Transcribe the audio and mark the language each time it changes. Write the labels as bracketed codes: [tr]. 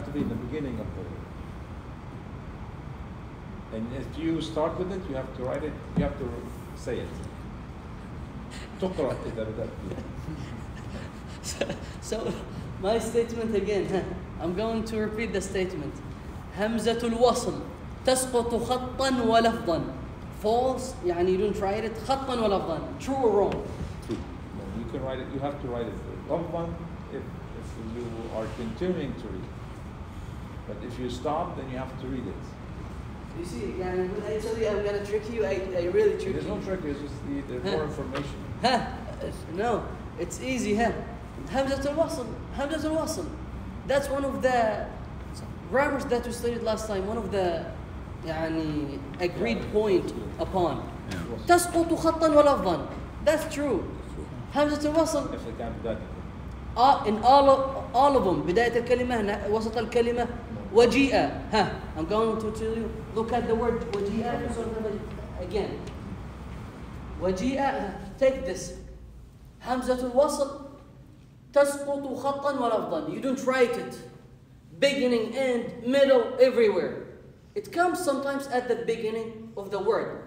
[en] has to be in the beginning of the word. And if you start with it, you have to write it, you have to say it. [ar] تقرأ إذا بدأت. [en] So my statement again, huh? I'm going to repeat the statement. [ar] Hamzatul wasl تسقط خطا ولفظا. [en] False, يعني you don't write it [ar] خطا ولفظا. [en] True or wrong? No, you can write it, you have to write it. One, if you are continuing to read. But if you stop, then you have to read it. You see, يعني when I tell you I'm gonna trick you, I really trick There's no trick, it's just there's more information. Huh? No, it's easy, huh? Hamzatul wasl. Hamzatul wasl. That's one of the grammars that we studied last time. One of the يعني agreed point upon. [ar] تسقط خطا ولفظا. [en] That's true. [ar] Hamzatul wasl. [en] If they can't do that. In all of them. [ar] بداية الكلمة وسط الكلمة وجيء. [en] ها. I'm going to tell you. Look at the word وجيء again. وجيء. Take this. [ar] Hamzatul wasl تسقط خطا ولفظا. [en] You don't write it. Beginning, end, middle, everywhere. It comes sometimes at the beginning of the word.